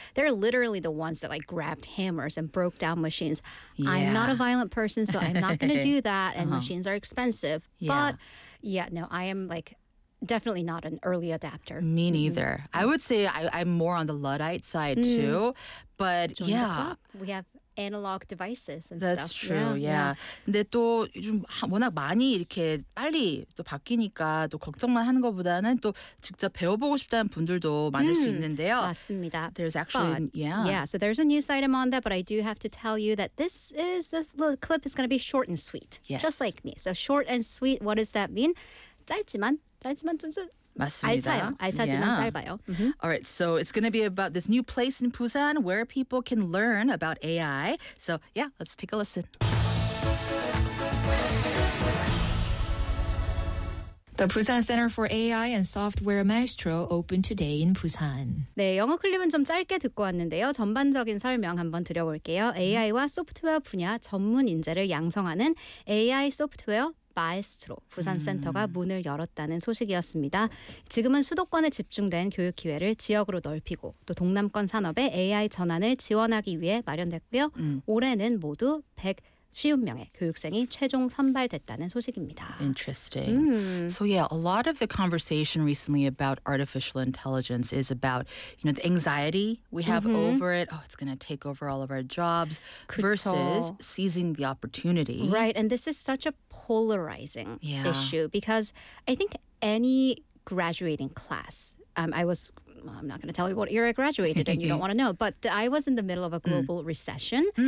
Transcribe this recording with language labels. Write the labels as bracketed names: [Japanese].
[English] They're literally the ones that, like, grabbed hammers and broke down machines. Yeah. I'm not a violent person, so I'm not going to do that. And machines are expensive. Yeah. But yeah, no, I am, like, definitely not an early adapter. Me neither. Mm-hmm. I would say I'm more on the Luddite side too. But join, yeah, the club. We have analog devices and that's stuff. That's true. Yeah. [Korean] 근데 또 좀 워낙 많이 이렇게 빨리 또 바뀌니까 또 걱정만 하는 것보다는 또 직접 배워보고 싶다는 분들도 많을 수 있는데요. 맞습니다. [English] There's actually, but, yeah. Yeah, so there's a news item on that, but I do have to tell you that this little clip is going to be short and sweet. Yes. Just like me. So short and sweet, what does that mean? [Korean] 짧지만. 짧지만 좀 알차지만 짧아요. Mm-hmm. [English] All right, so it's going to be about this new place in Busan where people can learn about AI. So yeah, let's take a listen. The Busan Center for AI and Software Maestro opened today in Busan. [Korean] 네, 영어 클립은 좀 짧게 듣고 왔는데요. 전반적인 설명 한번 드려볼게요. AI와 소프트웨어 분야 전문 인재를 양성하는 AI 소프트웨어 마에스트로 부산 센터가 문을 열었다는 소식이었습니다. 지금은 수도권에 집중된 교육 기회를 지역으로 넓히고 또 동남권 산업의 AI 전환을 지원하기 위해 마련됐고요. 올해는 모두 150명의 교육생이 최종 선발됐다는 소식입니다. [English] Interesting. So yeah, a lot of the conversation recently about artificial intelligence is about, you know, the anxiety we have over it. Oh, it's going to take over all of our jobs. [Korean] 그쵸. [English] Versus seizing the opportunity. Right, and this is such a polarizing issue because I think any graduating class, I'm not going to tell you what year I graduated and you don't want to know, but I was in the middle of a global recession.